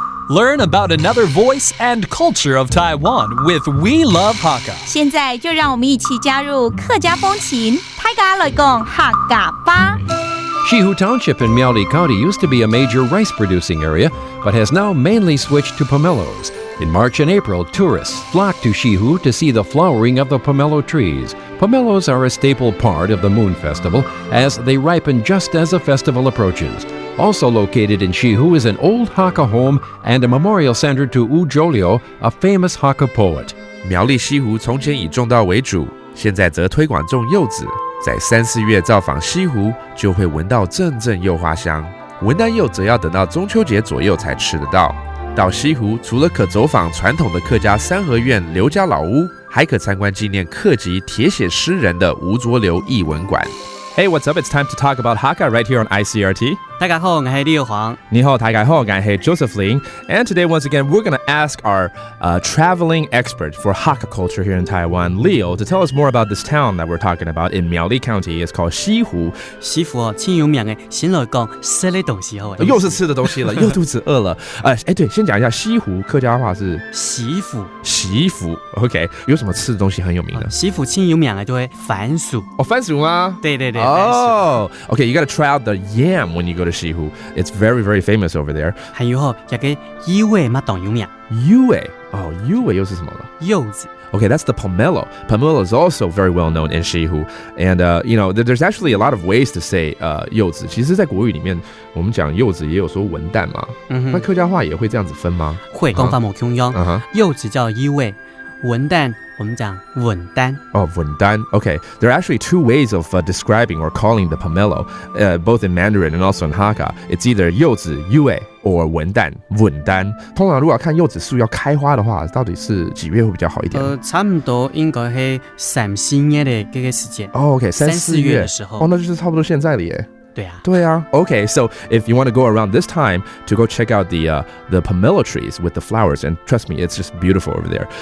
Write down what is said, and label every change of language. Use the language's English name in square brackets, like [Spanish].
[English] Learn about another voice and culture of Taiwan with We Love Hakka. [Chinese] 现在就让我们一起加入客家风情，大家来讲客家吧。 [English] Shihu Township in Miaoli County used to be a major rice-producing area, but has now mainly switched to pomelos. In March and April, tourists flock to Shihu to see the flowering of the pomelo trees. Pomelos are a staple part of the Moon Festival, as they ripen just as the festival approaches. Also located in Shihu is an old Hakka home and a memorial center to Wu Zholiu, a famous Hakka poet. [Chinese] 苗栗西湖从前以种稻为主，现在则推广种柚子。在3、4月造访西湖，就会闻到阵阵柚花香。文旦柚则要等到中秋节左右才吃得到。到西湖，除了可走访传统的客家三合院刘家老屋，还可参观纪念客籍铁血诗人的吴浊流艺文馆。 [English] Hey, what's up? It's time to talk about Hakka right here on ICRT. [Chinese] 大家好，我是李煌。你好，大家好，我是 Josephine. [English] And today, once again, we're going to ask our traveling expert for Hakka culture here in Taiwan, Leo, to tell us more about this town that we're talking about in Miaoli County. It's called 西湖。 [Chinese] 西湖哦，挺有名的，先来讲吃的东西好。又是吃的东西了，又肚子饿了。对，先讲一下西湖客家话是西湖。西湖 ，OK， 有什么吃的东西很有名的？西湖挺有名的就会番薯。哦，番薯吗？对。 [English] Oh, okay. You got to try out the yam when you go to Shihu. It's very, very famous over there. [Chinese] 还有哦，一个柚味嘛，当有名。柚味哦，柚味又是什么了？柚子。 [English] Okay, that's the pomelo. Pomelo is also very well known in Shihu. And, there's actually a lot of ways to say 柚子。 [Chinese] 其实在国语里面，我们讲柚子也有说文旦嘛。那客家话也会这样子分吗？会，讲法冇同样。柚子叫柚味，文旦我们讲文旦。 [English] Oh, 文旦. Okay, there are actually two ways of describing or calling the pomelo, both in Mandarin and also in Hakka. It's either 柚子 Yue or 文旦文旦。 [Chinese] 通常如果要看柚子树要开花的话，到底是几月会比较好一点？差不多应该是3、4月的这个时间。哦 ，OK， 3、4月的时候。哦，那就是差不多现在了耶。对啊。 [English] Okay, so if you want to go around this time to go check out the pomelo trees with the flowers, and trust me, it's just beautiful over there.